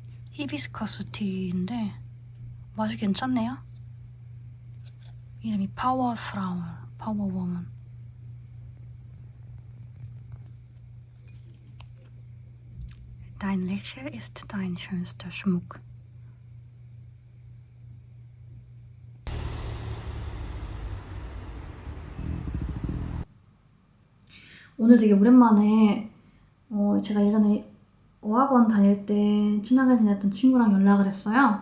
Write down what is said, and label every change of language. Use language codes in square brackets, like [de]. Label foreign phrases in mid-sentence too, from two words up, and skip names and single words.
[ko] 히비스커스 티인데 맛이 괜찮네요. [en] 이름이 power flower, power woman. [de] Dein Lächeln ist dein schönster Schmuck. [ko] 오늘 되게 오랜만에 제가 예전에 어학원 다닐 때 친하게 지냈던 친구랑 연락을 했어요.